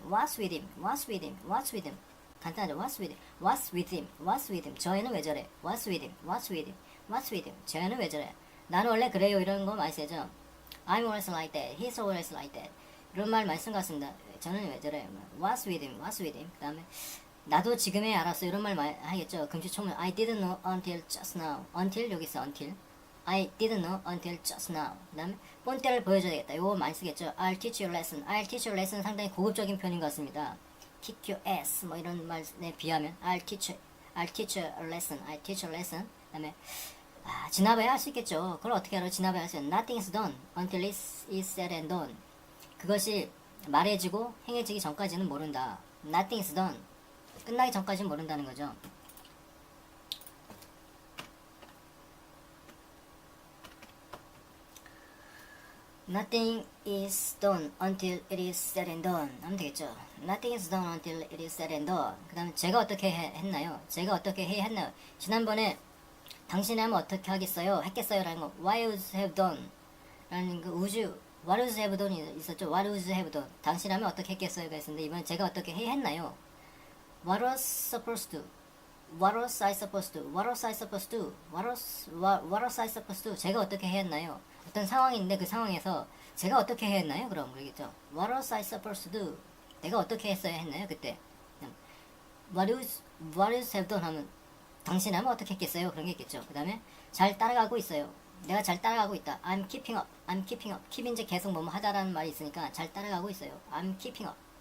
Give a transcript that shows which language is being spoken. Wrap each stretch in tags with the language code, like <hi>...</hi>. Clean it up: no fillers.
<en>What's with him? What's with him? What's with him? 간단하죠. What's with him? What's with him? What's with him?</en> <ko>저 애는 왜 저래?</ko> <en>What's with him? What's with him? What's with him? 저 애는 왜 저래?</en> <ko>나는 원래 그래요. 이런 거 많이 쓰죠.</ko> <en>I'm always like that. He's always like that.</en> <ko>이런 말 많이 쓴 것 같습니다. 저는 왜 저래?</ko> <en>What's with him? What's with him?</en> <ko>그 다음에 나도 지금에 알았어. 이런 말 많이 하겠죠.</ko> <en>금시초문 I didn't know until just now. until</en> <ko>여기 있어.</ko> <en>until. I didn't know until just now.</en> <ko>그 다음에 본때를 보여줘야 되겠다. 이거 많이 쓰겠죠.</ko> <en>I'll teach you a lesson. I'll teach you a lesson</en> <ko>상당히 고급적인 표현인 것 같습니다.</ko> <en>kick your ass</en> <ko>뭐 이런 말에 비하면</ko> <en>I'll teach you a lesson. I'll teach you a lesson.</en> <ko>그 다음에 지나봐야 할 수 있겠죠. 그걸 어떻게 알아? 지나봐야 할 수 있어요.</ko> <en>Nothing is done until it is said and done.</en> <ko>그것이 말해지고 행해지기 전까지는 모른다.</ko> <en>Nothing is done.</en> <ko>끝나기 전까지는 모른다는 거죠.</ko> <en>Nothing is done until it is said and done</en> <ko>하면 되겠죠.</ko> <en>Nothing is done until it is said and done.</en> <ko>그 다음에 제가 어떻게 했나요? 제가 어떻게 해야 했나요? 지난번에 당신이 하면 어떻게 하겠어요? 했겠어요? 라는 거</ko> <en>Why would you have done?</en> <ko>라는 그 우주</ko> <en>What would you have done</en> <ko>있었죠?</ko> <en>What would you have done?</en> <ko>당신이 하면 어떻게 했겠어요가 있었는데 이번엔 제가 어떻게 해야 했나요?</ko> <en>What was supposed to? What was I supposed to? What was I supposed to? What was I supposed to?</en> <ko>제가 어떻게 해야 했나요? 어떤 상황이 있는데 그 상황에서 제가 어떻게 했나요? 그럼 그러겠죠.</ko> <en>What was I supposed to do?</en> <ko>내가 어떻게 했어야 했나요? 그때</ko> <en>what is have done</en> <ko>하면 당신 하면 어떻게 했겠어요? 그런 게 있겠죠. 그 다음에 잘 따라가고 있어요. 내가 잘 따라가고 있다.</ko> <en>I'm keeping up. I'm keeping up.</en> <ko>keep 이제 계속 뭐뭐 하다라는 말이 있으니까 잘 따라가고 있어요.</ko> <en>I'm keeping up.</en>